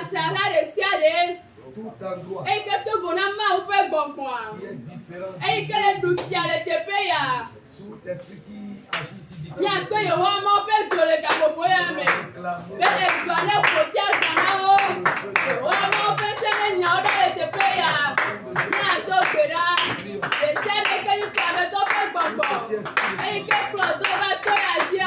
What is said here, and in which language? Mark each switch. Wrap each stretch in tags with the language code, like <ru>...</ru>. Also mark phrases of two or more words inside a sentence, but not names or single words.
<ee>agbala ɖe sia ɖe.</ee> <fr>Tout endroit</fr> <ee>Eye ke to vo na Mawu ƒe gbɔgbɔa.</ee> <fr>qui est différent.</fr> <ee>Eye ke le ɖu fia le teƒe ya.</ee> <fr>Tout esprit qui agit ici</fr> <ee>Miakpɔ</ee> <fr>différemment.</fr> <ee>Yehowa Mawu ƒe dzo le gaƒoƒo ya me. Be edzoa ne ƒo fia gbɔ na wo. Yehowa Mawu ƒe se ne nyawo ɖe le teƒe ya. Miado gbe ɖa. Ɖe sia ɖe ke yi kple ameto ƒe gbɔgbɔ. Eye ke kplɔ to va to ya dzia.</ee>